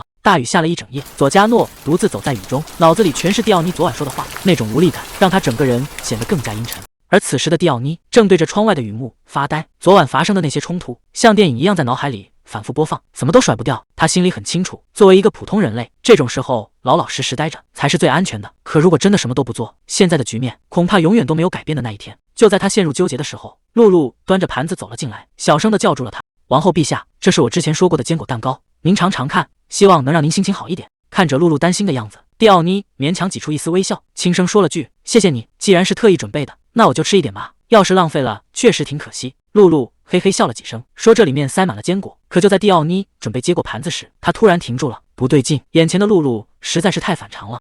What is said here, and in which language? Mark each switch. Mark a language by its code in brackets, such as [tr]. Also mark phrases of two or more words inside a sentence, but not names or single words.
[zh] 大雨下了一整夜，佐加諾獨自走在雨中，腦子裡全是蒂奧妮昨晚說的話，那種無力感讓他整個人顯得更加陰沉。而此時的蒂奧妮正對着窗外的雨幕發呆，昨晚發生的那些衝突像電影一樣在腦海裡反復播放，怎麼都甩不掉。他心裡很清楚，作為一個普通人類，這種時候老老實實待着才是最安全的。可如果真的什麼都不做，現在的局面恐怕永遠都沒有改变的那一天。就在他陷入糾結的時候，露露端着盘子走了進來，小聲地叫住了他：“王后陛下，這是我之前說過的堅果蛋糕，您嘗嘗看，希望能讓您心情好一點。” 看着露露擔心的樣子，蒂奧妮勉強擠出一絲微笑，輕聲說了句：“謝謝你，既然是特意準備的，那我就吃一點吧。要是浪費了，確實挺可惜。”露露嘿嘿笑了幾聲，說：“這裡面塞滿了堅果。” 可就在蒂奧妮準備接過盤子時，她突然停住了，不對勁，眼前的露露實在是太反常了。